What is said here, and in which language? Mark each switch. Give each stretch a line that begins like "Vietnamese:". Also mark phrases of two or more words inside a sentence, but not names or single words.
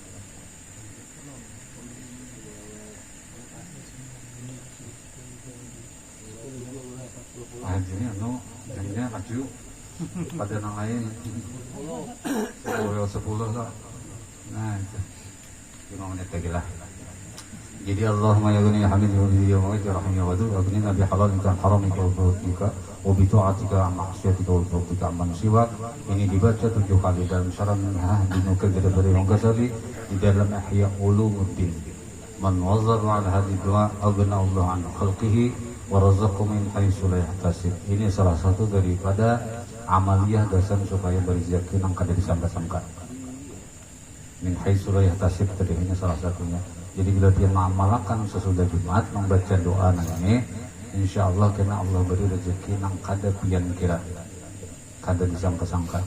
Banjar: Ini jamnya maju pada nang lain 10 lah. Nah itu 5 menit lagi lah.
Arabic: Jadi اللهم يا غني يا حميد يا معيد يا رحيم يا ودود أغننا بحلالك عن حرامك وفضلك وبطاعتك عن معصيتك وفضلك عمن سواك.
Banjar: Ini dibaca 7 kali dalam syarah minhah dinukil dari Imam Ghazali di dalam Ihya Ulumuddin.
Arabic: من واظب على هذا الدعاء أغناه الله عن خلقه ورزقه من حيث لا يحتسب.
Banjar: Ini salah satu daripada amaliyah dasar supaya berizaki nang kada disangka-sangka.
Arabic: من حيث لا يحتسب
Banjar: tadi ini salah satunya. Jadi bila dia mengamalkan sesudah Jumat membaca doa ini,
Arabic: إن شاء الله
Banjar: kena Allah beri rezeki nang kada pian kira, kada disangka-sangka.